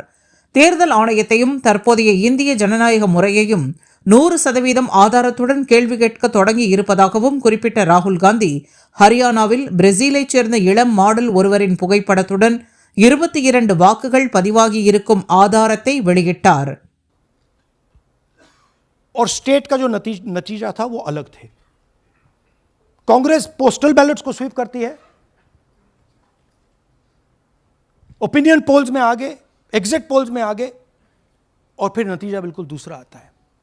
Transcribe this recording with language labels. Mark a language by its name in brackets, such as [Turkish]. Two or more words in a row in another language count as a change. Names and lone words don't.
[Tamil] தேர்தல் ஆணையத்தையும் தற்போதைய இந்திய ஜனநாயக முறையையும் 100% ஆதாரத்துடன் கேள்வி கேட்க தொடங்கி இருப்பதாகவும் குறிப்பிட்ட ராகுல் காந்தி ஹரியானாவில் பிரேசிலைச் சேர்ந்த இளம் மாடல் ஒருவரின் புகைப்படத்துடன் 22 வாக்குகள் பதிவாகி இருக்கும் ஆதாரத்தை வெளியிட்டார். [Hindi] और स्टेट का जो नतीजा था वो अलग थे. कांग्रेस [English] postal ballots [Hindi] को स्वीप करती है, [English] opinion polls [Hindi] में आगे, [English] exit polls [Hindi] में आगे, और फिर नतीजा बिल्कुल दूसरा आता है.